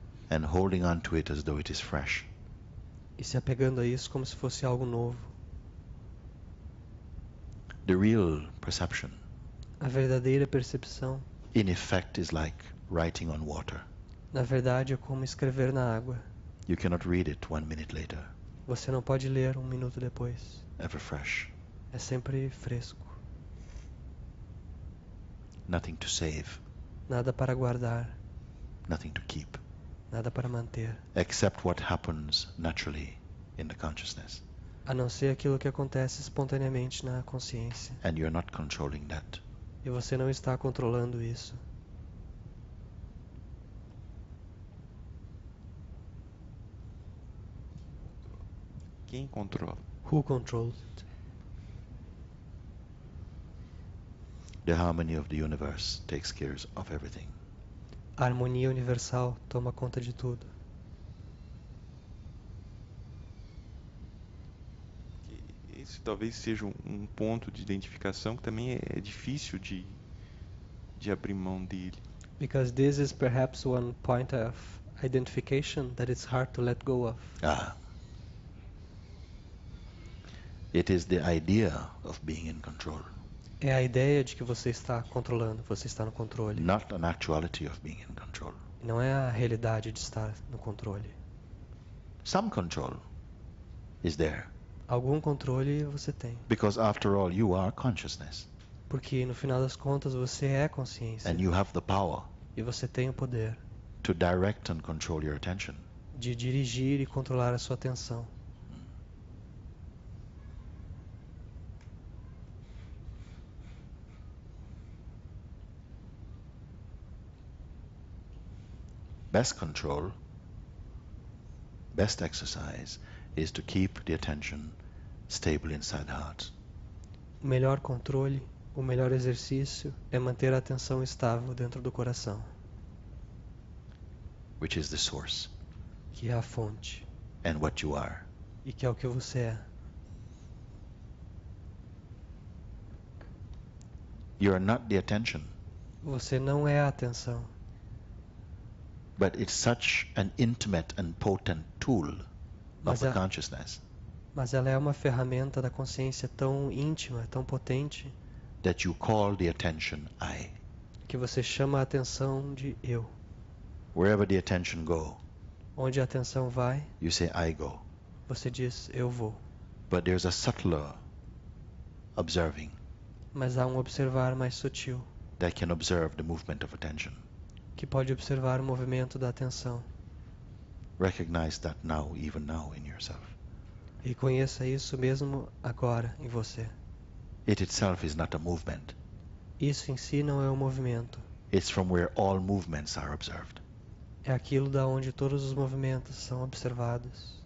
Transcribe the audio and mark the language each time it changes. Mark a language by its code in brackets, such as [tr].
[en] And holding on to it as though it is fresh. [pt] E se apegando a isso como se fosse algo novo. [en] The real perception, [pt] A verdadeira percepção, [en] in effect, is like writing on water. [pt] na verdade, é como escrever na água. [en] You cannot read it 1 minute later, [pt] Você não pode ler 1 minuto depois. [en] ever fresh. [pt] É sempre fresco. [en] Nothing to save, [pt] Nada para guardar, [en] nothing to keep, [pt] nada para manter. [en] except what happens naturally in the consciousness. [pt] A não ser aquilo que acontece espontaneamente na consciência. [en] And you're not controlling that. [pt] E você não está controlando isso. Quem controla? [en] Who controls it? The harmony of the universe takes care of everything. [pt] A harmonia universal toma conta de tudo. Esse talvez seja um ponto de identificação que também é difícil de abrir mão dele. [en] Because this is perhaps one point of identification that it's hard to let go of. It is the idea of being in control, [pt] É a ideia de que você está controlando, você está no controle. [en] not an actuality of being in control. [pt] Não é a realidade de estar no controle. [en] Some control is there, [pt] Algum controle você tem. [en] because after all, you are consciousness, [pt] Porque no final das contas você é consciência. [en] and you have the power [pt] E você tem o poder [en] to direct and control your attention. [pt] de dirigir e controlar a sua atenção. [en] Best control, best exercise is to keep the attention stable inside the heart. [pt] O melhor controle, o melhor exercício é manter a atenção estável dentro do coração, [en] Which is the source [pt] que é a fonte [en] and what you are. [pt] e que é o que você é. [en] You are not the attention, [pt] Você não é a atenção, [en] but it's such an intimate and potent tool of [pt] Mas [en] the [pt] a- [en] consciousness [pt] mas ela é uma ferramenta da consciência tão íntima, tão potente, [en] that you call the attention I. [pt] que você chama a atenção de eu. [en] Wherever the attention go, [pt] Onde a atenção vai, [en] you say I go. [pt] você diz eu vou. [en] But there's a subtler observing [pt] Mas há um observar mais sutil, [en] that can observe the movement of attention. [pt] que pode observar o movimento da atenção. [en] Recognize that now, even now in yourself. [pt] E conheça isso mesmo agora em você. [en] It itself is not a movement. [pt] Isso em si não é um movimento. [en] It's from where all movements are observed. [pt] É aquilo da onde todos os movimentos são observados.